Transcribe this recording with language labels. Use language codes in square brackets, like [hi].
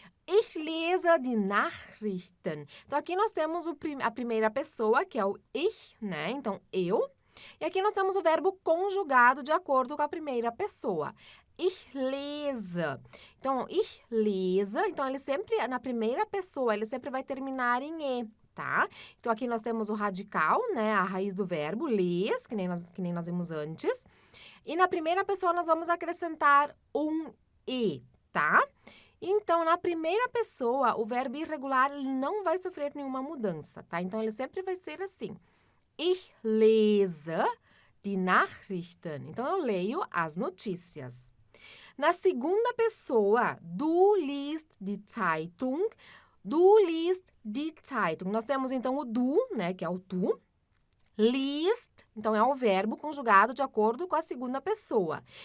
[de] Ich lese die Nachrichten. [pt] Então, aqui nós temos a primeira pessoa, que é o ich, né? Então, eu. E aqui nós temos o verbo conjugado de acordo com a primeira pessoa. [de] Ich lese. Então, ich lese. [pt] Então, ele sempre, na primeira pessoa, ele sempre vai terminar em e, tá? Então, aqui nós temos o radical, né? A raiz do verbo, les, que nem nós vimos antes. E na primeira pessoa, nós vamos acrescentar um e, tá? Então, na primeira pessoa, o verbo irregular ele não vai sofrer nenhuma mudança, tá? Então, ele sempre vai ser assim. [de] Ich lese die Nachrichten. [pt] Então, eu leio as notícias. Na segunda pessoa, [de] du liest die Zeitung. Du liest die Zeitung. [pt] Nós temos, então, o du, né, que é o tu. Liest, então é o verbo conjugado de acordo com a segunda pessoa.